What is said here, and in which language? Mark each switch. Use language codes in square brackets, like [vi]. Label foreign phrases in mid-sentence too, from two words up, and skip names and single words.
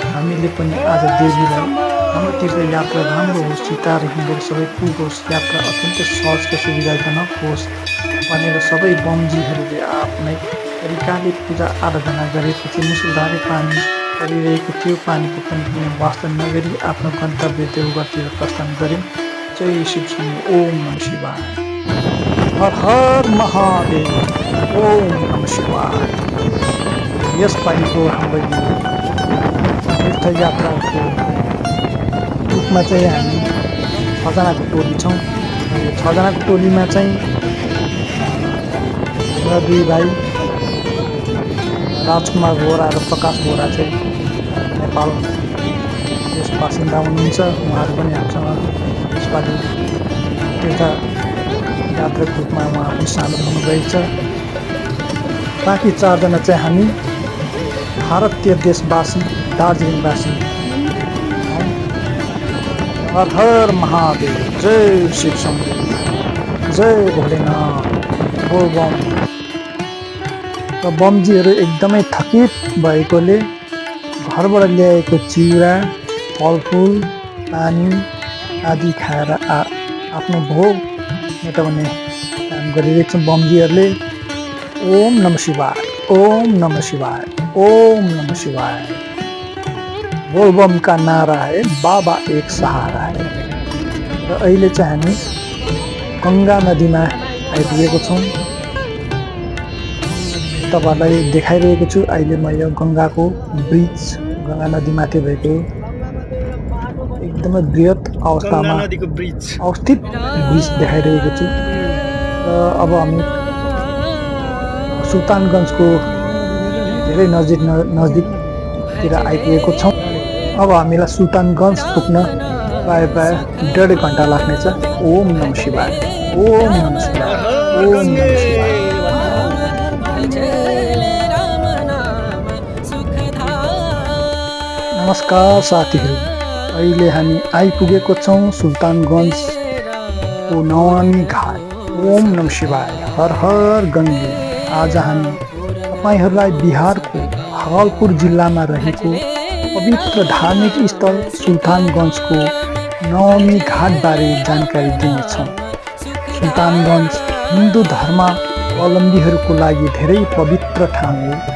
[ne] हामीले पनि आज देवीलाई हाम्रो तीर्थयात्रा राम्रो होस्, चिताएर हिँडेर सबै पुगोस्, यात्रा अत्यन्तै सहज र सुविधाजनक होस् भनेर सबै बमजीहरूले आफ्नै तरिकाले पूजा आराधना गरेपछि मुसलधारे पानी परिरहेको थियो। पानीको पनि कुनै वास्ता नगरी आफ्नो गन्तव्य देवघरतिर प्रस्थान गऱ्यौँ। [sa] जय शिव शम्भो। ओम नमः शिवाय। हर हर महादेव। ओम नमः शिवाय। [ne] यसपालिको हाम्रो तीर्थयात्राको रूपमा चाहिँ हामी 6 जनाको टोली छौँ। यो 6 जनाको टोलीमा चाहिँ र 2 भाइ राजकुमार बोरा र प्रकाश बोरा चाहिँ नेपाल देश बासिन्दा हुनुहुन्छ। उहाँहरू पनि हामीसँग यसपालि तीर्थ यात्राको रूपमा उहाँ पनि सामेल हुनुभएको छ। बाँकी 4 जना चाहिँ हामी भारतीय देशवासी, दार्जिलिङवासी। [sa] हर हर महादेव। जय शिव शम्भो। जय भोलेनाथ। [hi] बोल बम। [ne] र बमजीहरू एकदमै थकित भएकोले घरबाट ल्याएको चिउरा, फलफुल, पानी आदि खाएर आफ्नो भोग मेटाउने काम गरिरहेको छन् बमजीहरूले। [sa] ओम नमः शिवाय, ओम नमः शिवाय, ओम नमः शिवाय। [hi] बोलबम का नारा है, बाबा एक सहारा है। [ne] र अहिले चाहिँ हामी गङ्गा नदीमा आइपुगेको छौँ। तपाईहरुलाई देखाइरहेको छु अहिले म यो गङ्गाको ब्रिज, गङ्गा नदीमाथि भएको एकदमै बृहत अवस्थामा अवस्थित ब्रिज देखाइरहेको छु। र अब हामी सुल्तानगञ्जको धेरै नजिकतिर आइपुगेको छौँ। अब हामीलाई सुल्तानगञ्ज पुग्न प्राय 1.5 घन्टा लाग्नेछ। [sa] ओम नमः शिवाय, ओम नमः शिवाय, ओम नमः शिवाय। [ne] नमस्कार साथीहरू, अहिले हामी आइपुगेको छौँ सुल्तानगञ्जको नवानी घाट। [sa] ओम नमः शिवाय। हर हर गङ्गे। [ne] आज हामी तपाईहरूलाई बिहारको भागलपुर जिल्लामा रहेको पवित्र धार्मिक स्थल सुल्तानगञ्जको नवानी घाटबारे जानकारी दिनेछौँ। सुल्तानगञ्ज हिन्दू धर्मावलम्बीहरूको लागि धेरै पवित्र ठाउँ हो।